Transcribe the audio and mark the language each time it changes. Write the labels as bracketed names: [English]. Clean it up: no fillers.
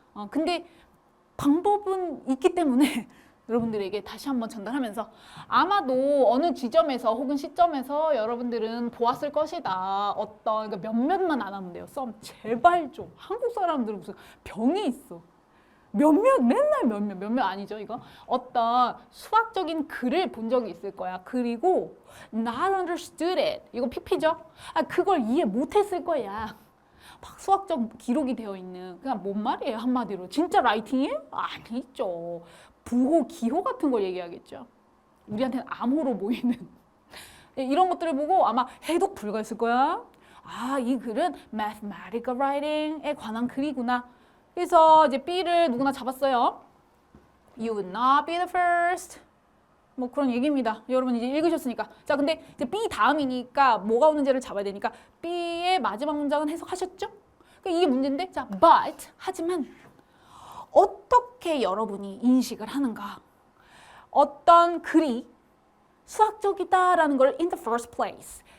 [Korean] 근데 방법은 있기 때문에 여러분들에게 다시 한번 전달하면서 아마도 어느 지점에서 혹은 시점에서 여러분들은 보았을 것이다. 그러니까 몇몇만 안 하면 돼요. 썸 제발 좀. 한국 사람들은 무슨 병이 있어. 맨날 몇몇 아니죠 이거? 어떤 수학적인 글을 본 적이 있을 거야. 그리고 [English] not understood it. [Korean] 이거 PP죠? 그걸 이해 못했을 거야. 막 수학적 기록이 되어 있는 그냥 뭔 말이에요 한마디로. 진짜 라이팅이에요? 아니죠. 부호, 기호 같은 걸 얘기하겠죠. 우리한테는 암호로 보이는 이런 것들을 보고 아마 해독 불가했을 거야. 이 글은 [English] mathematical writing [Korean] 에 관한 글이구나. 그래서 이제 B를 누구나 잡았어요. [English] You would not be the first. [Korean] 뭐 그런 얘기입니다. 여러분 이제 읽으셨으니까. 자, 근데 이제 B 다음이니까 뭐가 오는지를 잡아야 되니까 B의 마지막 문장은 해석하셨죠? 그러니까 이게 문제인데, 자, but 하지만 어떻게 여러분이 인식을 하는가? 어떤 글이 수학적이다라는 걸 [English] in the first place.